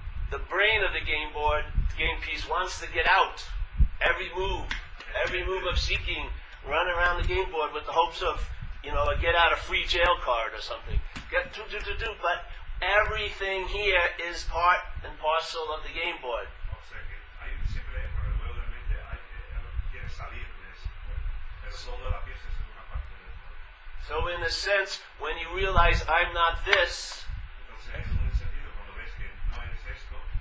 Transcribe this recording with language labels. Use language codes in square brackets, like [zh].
[en] The brain of the game board, the game piece, wants to get out. Every move of seeking, run around the game board with the hopes of, a get out of free jail card or something. But everything here is part and parcel of the game board. [es] O sea que hay siempre por el juego de mente quiere salir de ese juego. Pero toda la pieza es una parte del juego. [en] So in a sense, when you realize I'm not this, [es] Entonces en un sentido cuando ves que no eres esto,